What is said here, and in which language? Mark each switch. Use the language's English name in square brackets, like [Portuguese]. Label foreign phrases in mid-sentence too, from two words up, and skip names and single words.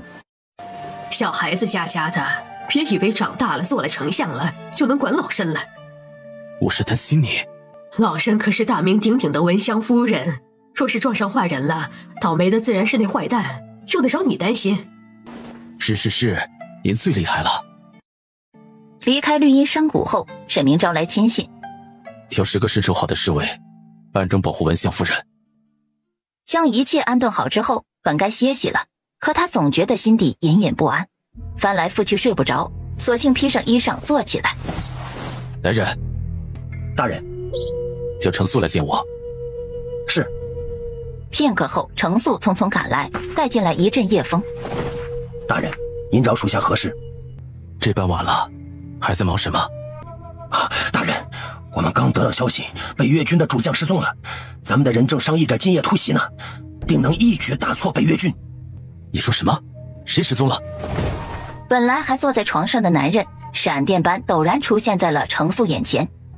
[Chinese] 小孩子家的，別以為長大了做了丞相了就能管老身了。我是擔心你。老身可是大名鼎鼎的文香夫人，若是撞上壞人了，倒霉的自然是那壞蛋，用得着你擔心？是，您最厲害了。離開綠蔭山谷後，沈明招來親信，挑10個身手好的侍衛，暗中保護文香夫人。將一切安頓好之後，本該歇息了，可他總覺得心底隱隱不安，翻來覆去睡不着，索性披上衣裳坐起來。來人，大人，叫程素來見我。是。片刻後，程素匆匆趕來，帶進來一陣夜風。大人，您找屬下何事？這般晚了，還在忙什麼？啊，大人，我們剛得到消息，北越軍的主將失蹤了，咱們的人正商議着今夜突襲呢，定能一舉打挫北越軍。你說什麼？誰失蹤了？本來還坐在床上的男人，閃電般陡然出現在了程素眼前。